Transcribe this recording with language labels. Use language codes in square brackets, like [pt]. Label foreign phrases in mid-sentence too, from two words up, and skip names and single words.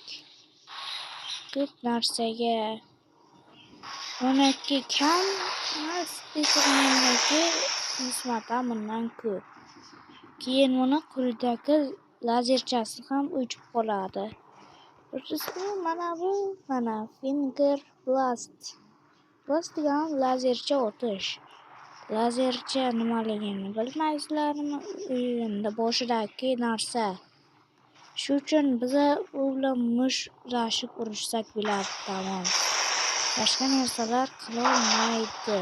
[uz] Ko'p narsaga 12 kam spikermenga nisbatan bundan ko'p. Keyin buni quyidagi lazerchasi ham o'chib qoladi. Mana [en] finger blast. [uz] Blast degan lazercha otish. Lazercha nimaligini bilmaysizlarmi? Endi boshidagi narsa. Shu uchun biz u bilan mushtlashib urishsak bo'ladi, tamom. Boshqa narsalar qila olmaydi.